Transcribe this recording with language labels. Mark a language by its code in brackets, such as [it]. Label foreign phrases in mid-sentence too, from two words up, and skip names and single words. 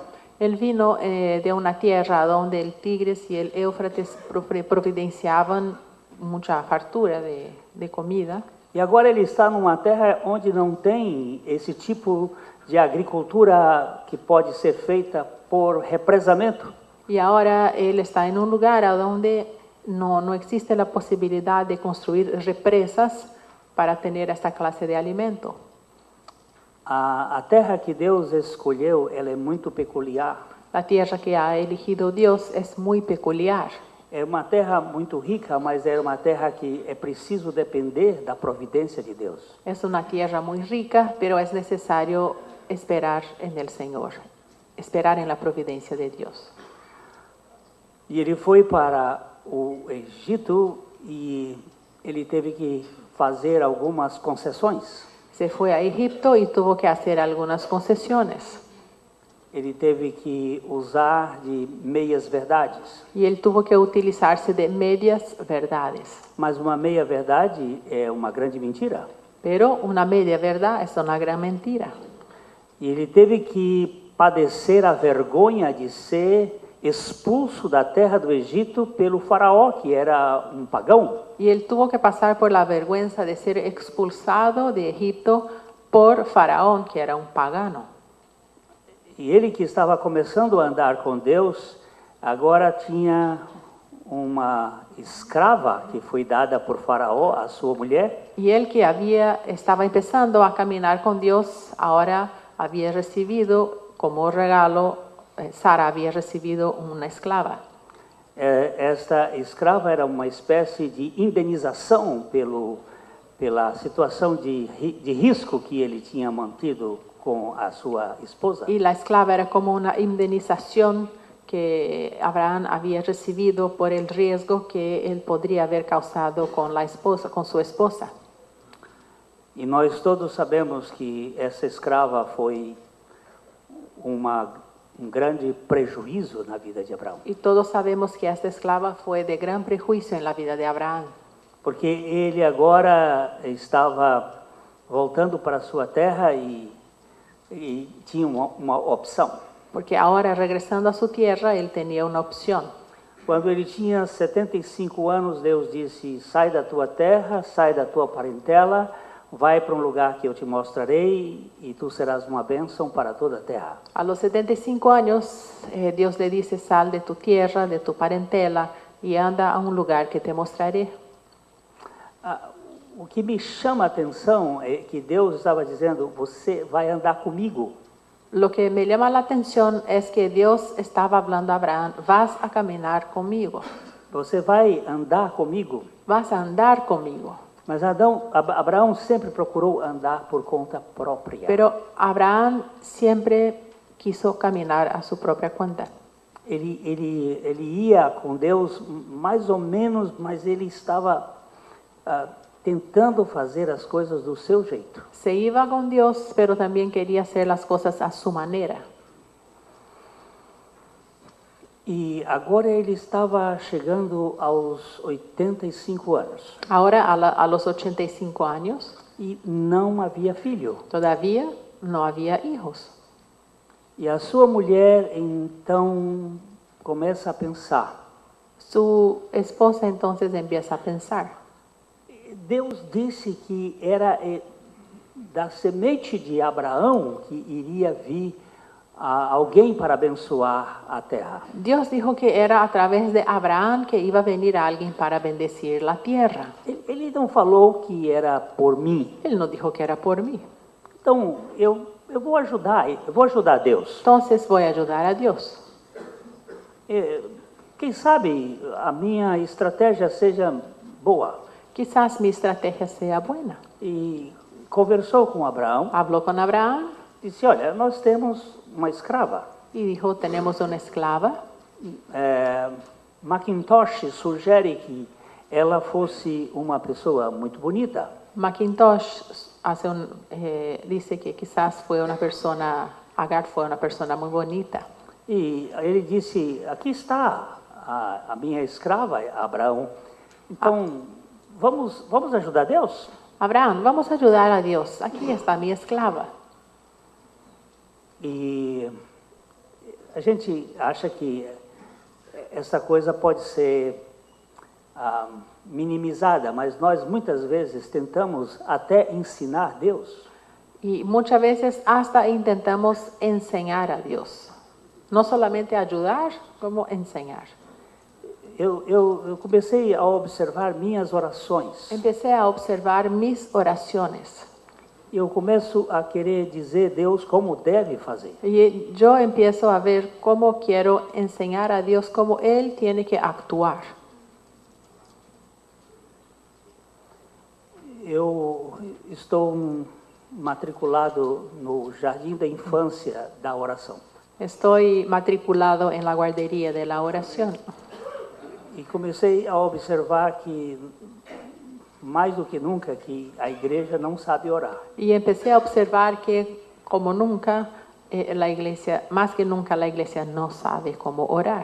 [es] Él vino de una tierra donde el Tigres y el Éufrates providenciaban mucha fartura de comida. [pt] E agora ele está numa terra onde não tem esse tipo de agricultura que pode ser feita por represamento. [es] Y ahora él está en un lugar donde no existe la posibilidad de construir represas para tener esta clase de alimento. [pt] A terra que Deus escolheu, ela é muito peculiar. [es] La tierra que ha elegido Dios es muy peculiar. [pt] É uma terra muito rica, mas é uma terra que é preciso depender da providência de Deus. [es] Es una tierra muy rica, pero es necesario esperar en el Señor, esperar en la providencia de Dios. [pt] E ele foi para o Egito e ele teve que fazer algumas concessões. [es] Se fue a Egipto y tuvo que hacer algunas concesiones. [pt] Ele teve que usar de meias verdades. [es] Y él tuvo que utilizarse de medias verdades. [pt] Mas uma meia verdade é uma grande mentira. [es] Pero una media verdad es una gran mentira. [pt] E ele teve que padecer a vergonha de ser expulso da terra do Egito pelo faraó, que era um pagão. [es] Y él tuvo que pasar por la vergüenza de ser expulsado de Egipto por Faraón, que era un pagano. [pt] E ele que estava começando a andar com Deus, agora tinha uma escrava que foi dada por Faraó, a sua mulher. [es] Y él que estaba empezando a caminar con Dios, ahora había recibido como regalo, Sara había recibido una esclava. [pt] Esta escrava era uma espécie de indenização pela situação de risco que ele tinha mantido com a sua esposa. [es] Y la esclava era como una indemnización que Abraham había recibido por el riesgo que él podría haber causado con su esposa. [pt] E nós todos sabemos que essa escrava foi um grande prejuízo na vida de Abraão. [es] Y todos sabemos que esta esclava fue de gran prejuicio en la vida de Abraham. [pt] Porque ele agora estava voltando para a sua terra e tinha uma opção. [es] Porque ahora regresando a su tierra, él tenía una opción. [pt] Quando ele tinha 75 anos, Deus disse: sai da tua terra, sai da tua parentela, vai para um lugar que eu te mostrarei e tu serás uma bênção para toda a terra. [es] A los 75 años, Dios le dice: sal de tu tierra, de tu parentela y anda a un lugar que te mostraré. [pt] O que me chama a atenção é que Deus estava dizendo: você vai andar comigo. [es] Lo que me llama la atención es que Dios estaba hablando a Abraham: vas a caminar conmigo. [pt] Você vai andar comigo. [es] Vas a andar conmigo. [pt] Mas Abraão sempre procurou andar por conta própria. [es] Pero Abraham siempre quiso caminar a su propia cuenta. [pt] Ele ia com Deus mais ou menos, mas ele estava tentando fazer as coisas do seu jeito. [es] Se iba con Dios, pero también quería hacer las cosas a su manera. [pt] E agora ele estava chegando aos 85 anos. [es] Ahora a los 85 años. [pt] E não havia filho. [es] Todavía no había hijos. [pt] E a sua mulher então começa a pensar. [es] Su esposa entonces empieza a pensar. [pt] Deus disse que era da semente de Abraão que iria vir alguém para abençoar a terra. [es] Dios dijo que era a través de Abraham que iba a venir alguien para bendecir la tierra. [pt] Ele não falou que era por mim. [es] Él no dijo que era por mí. [pt] Então eu vou ajudar Deus. [es] Entonces voy a ayudar a Dios. [pt] Quem sabe a minha estratégia seja boa. [es] Quizás mi estrategia sea buena. [pt] E conversou com Abraão. [es] Habló con Abraham. [pt] Disse: olha, nós temos uma escrava. [es] Y dijo: tenemos una esclava. [pt] Macintosh sugere que ela fosse uma pessoa muito bonita. [es] Macintosh dice que quizás Agar fue una persona muy bonita. [pt] E ele disse, aqui está a minha escrava, Abraão. Então, vamos ajudar Deus? [es] Abraham, vamos a ayudar a Dios. Aquí está mi esclava. [pt] E a gente acha que essa coisa pode ser minimizada, mas nós muitas vezes tentamos até ensinar Deus. [es] Y muchas veces hasta intentamos enseñar a Dios. No solamente ayudar, como enseñar. [pt] Eu comecei a observar minhas orações. [es] Empecé a observar mis oraciones. [pt] Eu começo a querer dizer a Deus como deve fazer. [es] Y yo empiezo a ver cómo quiero enseñar a Dios cómo Él tiene que actuar. [pt] Eu estou matriculado no Jardim da Infância da Oração. [es] Estoy matriculado en la guardería de la oración. [pt] E comecei a observar que, mais do que nunca, que a igreja não sabe orar. [es] Y empecé a observar que, como nunca, la iglesia, más que nunca, la iglesia no sabe cómo orar.